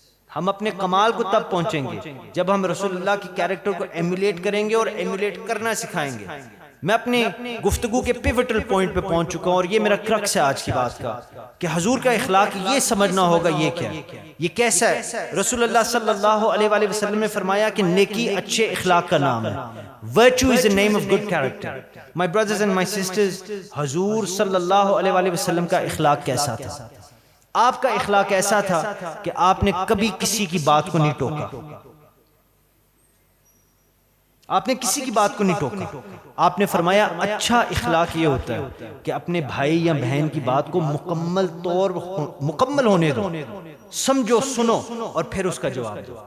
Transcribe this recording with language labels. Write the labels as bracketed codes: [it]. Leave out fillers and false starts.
[ur] ہم اپنے کمال کو تب پہنچیں گے جب ہم رسول اللہ کی کیریکٹر کو ایمولیٹ کریں گے اور ایمولیٹ کرنا سکھائیں گے. میں اپنے گفتگو کے پیوٹل پوائنٹ پہ پہنچ چکا ہوں، اور یہ میرا کرکس ہے آج کی بات کا، کہ حضور کا اخلاق یہ سمجھنا ہوگا یہ کیا، یہ کیسا ہے. رسول اللہ صلی اللہ علیہ وآلہ وسلم نے فرمایا کہ نیکی اچھے اخلاق کا نام ہے. [en] Virtue is the name of good character. My brothers and my sisters، [ur] حضور صلی اللہ علیہ وآلہ وسلم کا اخلاق کیسا تھا؟ آپ کا اخلاق ایسا تھا کہ آپ نے کبھی کسی کی بات کو نہیں ٹوکا، آپ نے کسی کی بات کو نہیں ٹوکا. آپ نے فرمایا اچھا اخلاق یہ ہوتا ہے کہ اپنے بھائی یا بہن کی بات کو مکمل ہونے دو، سمجھو، سنو، اور پھر اس کا جواب دو.